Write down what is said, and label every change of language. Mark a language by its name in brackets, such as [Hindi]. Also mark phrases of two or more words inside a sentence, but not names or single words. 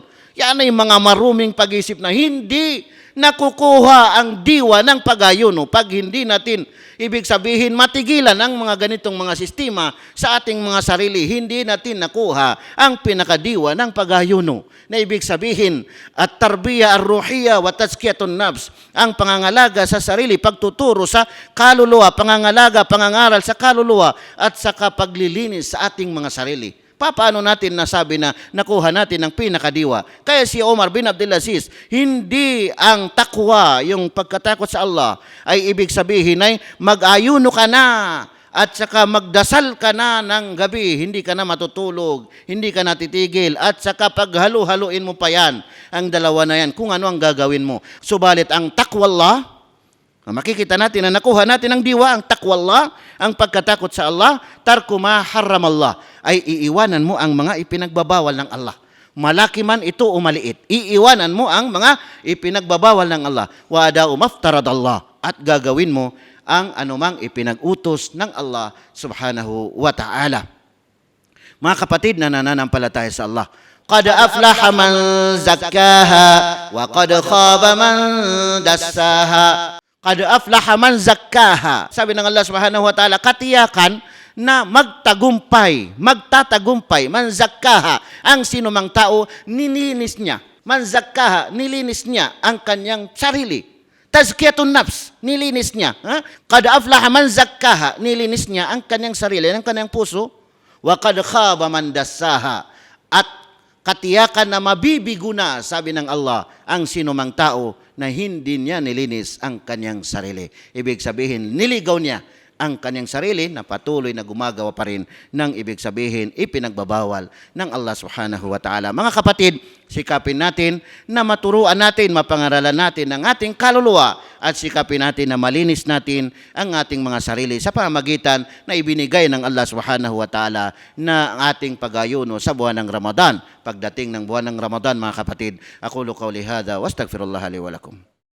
[Filipino] Yan ay mga maruming pag-isip na hindi nakukuha ang diwa ng pag-ayuno pag hindi natin, ibig sabihin, matigilan ang mga ganitong mga sistema sa ating mga sarili. Hindi natin nakuha ang pinakadiwa ng pag-ayuno. Na ibig sabihin, [Arabic] التربية الروحية وتزكية النفس, [Filipino] ang pangangalaga sa sarili, pagtuturo sa kaluluwa, pangangalaga, pangangaral sa kaluluwa at sa kapaglilinis sa ating mga sarili. Paano natin nasabi na nakuha natin ang pinakadiwa? Kaya si Umar bin Abdulaziz, hindi ang takwa, yung pagkatakot sa Allah, ay ibig sabihin ay mag-ayuno ka na at saka magdasal ka na ng gabi, hindi ka na matutulog, hindi ka natitigil, at saka paghalo-haluin mo pa yan, ang dalawa na yan, kung ano ang gagawin mo. Subalit ang taqwallah, makikita natin na nakuha natin ang diwa, ang taqwallah, ang pagkatakot sa Allah, [Arabic] ترك ما حرم الله, [Filipino] ay iiwanan mo ang mga ipinagbabawal ng Allah. Malaki man ito o maliit, iiwanan mo ang mga ipinagbabawal ng Allah. [Arabic] وأداء ما افترض الله, [Filipino] at gagawin mo ang anumang ipinag-utos ng Allah [Arabic] سبحانه وتعالى. [Filipino] Mga kapatid na nananampalataya sa Allah, [Arabic] قد أفلح من زكاها وقد خاب من دساها. قد أفلح من زكاها. [Filipino] Sabi ng Allah [Arabic] سبحانه وتعالى, [Filipino] katiyakan na magtatagumpay, [Arabic] من زكاها, [Filipino] ang sinumang tao, nilinis niya. [Arabic] من زكاها, [Filipino] nilinis niya ang kanyang sarili. [Arabic] تزكية النفس, [Filipino] nilinis niya. [Arabic] قد أفلح من زكاها, [Filipino] nilinis niya ang kanyang sarili, ang kanyang puso. [Arabic] وقد خاب من دساها, [Filipino] at katiyakan na mabibigo na, sabi ng Allah, ang sinumang tao na hindi niya nilinis ang kanyang sarili. Ibig sabihin, niligaw niya ang kanyang sarili na patuloy na gumagawa pa rin ng ibig sabihin ipinagbabawal ng Allah [Arabic] سبحانه وتعالى. [Filipino] Mga kapatid, sikapin natin na maturuan natin, mapangaralan natin ang ating kaluluwa at sikapin natin na malinis natin ang ating mga sarili sa pamamagitan na ibinigay ng Allah [Arabic] سبحانه وتعالى [Filipino] na ating pag-ayuno sa buwan ng Ramadan. Pagdating ng buwan ng Ramadan, mga kapatid, [Arabic] أقول قولي هذا وأستغفر الله لي ولكم.